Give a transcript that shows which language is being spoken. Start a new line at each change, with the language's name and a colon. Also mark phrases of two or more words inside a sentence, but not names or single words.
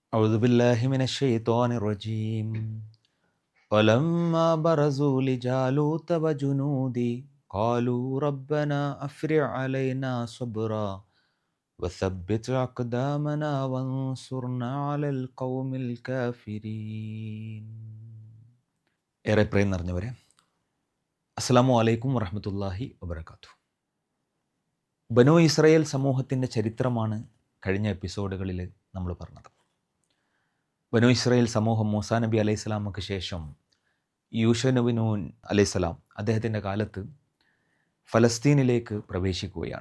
Arabic: أعوذ بالله من الشيطان الرجيم ولما برزوا لجالوت وجنودي قالوا ربنا أفرغ علينا صبرا وثبت أقدامنا وانصرنا على القوم الكافرين.
Malayalam: ഏറെ പ്രേം നിറഞ്ഞവരെ,
Arabic: السلام عليكم ورحمة الله وبركاته.
Malayalam: ബനൂ ഇസ്രായേൽ സമൂഹത്തിൻ്റെ ചരിത്രമാണ് കഴിഞ്ഞ എപ്പിസോഡുകളിൽ നമ്മൾ പറഞ്ഞത്. ബനൂ ഇസ്രായേൽ സമൂഹം മൂസാ നബി അലൈഹിസ്സലാമക്ക് ശേഷം യൂഷ നബി നൂൻ അലൈഹിസ്സലാം അദ്ദേഹത്തിൻ്റെ കാലത്ത് ഫലസ്തീനിലേക്ക് പ്രവേശിക്കുകയാണ്.